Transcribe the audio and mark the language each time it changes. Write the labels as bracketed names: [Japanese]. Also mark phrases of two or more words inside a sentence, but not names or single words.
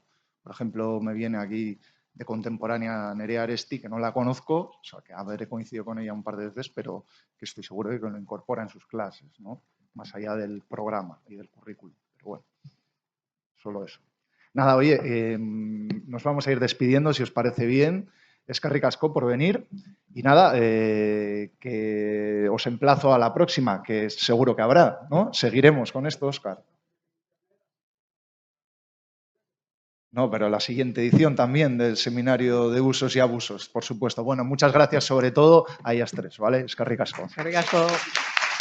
[Spanish] Por ejemplo, me viene aquí de contemporánea Nerea Aresti, que no la conozco, o sea, que habré coincidido con ella un par de veces, pero que estoy seguro de que lo incorpora en sus clases, ¿no? Más allá del programa y del currículum. Pero bueno, solo eso. Nada, oye, nos vamos a ir despidiendo, si os parece bien. [Basque] Eskerrik asko [Spanish] por venir. Y nada, que os emplazo a la próxima, que seguro que habrá, ¿no? Seguiremos con esto, Óscar. No, pero la siguiente edición también del Seminario de Usos y Abusos, por supuesto. Bueno, muchas gracias sobre todo a ellas tres, ¿vale? [Basque] Eskerrik asko. Eskerrik asko.